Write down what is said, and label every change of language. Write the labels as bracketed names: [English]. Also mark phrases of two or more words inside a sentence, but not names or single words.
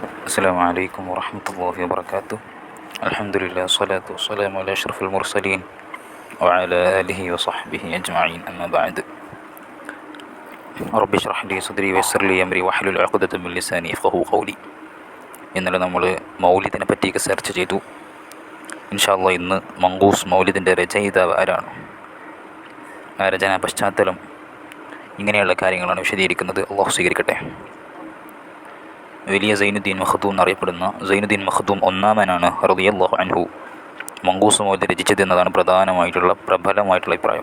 [Arabic] السلام عليكم ورحمة الله وبركاته. الحمد لله والصلاة والسلام على أشرف المرسلين وعلى آله وصحبه أجمعين. أما بعد. رب اشرح لي صدري ويسر لي أمري واحلل عقدة من لساني يفقهوا قولي. [Malayalam] ഇന്നലെ നമ്മൾ മൗലിദിനെ പറ്റിയൊക്കെ സെർച്ച് ചെയ്തു. [Arabic] إن شاء الله [Malayalam] ഇന്ന് മങ്കൂസ് മൗലിദിൻ്റെ രചയിതാവ് ആരാണ്, ആ രചനാ പശ്ചാത്തലം, ഇങ്ങനെയുള്ള കാര്യങ്ങളാണ് വിശദീകരിക്കുന്നത്. അള്ളാഹു സ്വീകരിക്കട്ടെ. വലിയ സൈനുദ്ദീൻ മഖ്ദൂം എന്നറിയപ്പെടുന്ന സൈനുദ്ദീൻ മഖ്ദൂം ഒന്നാമനാണ് [Arabic] رضي الله عنه [Malayalam] മങ്കൂസ് മൗലിദ് രചിച്ചത് എന്നതാണ് പ്രബലമായിട്ടുള്ള അഭിപ്രായം.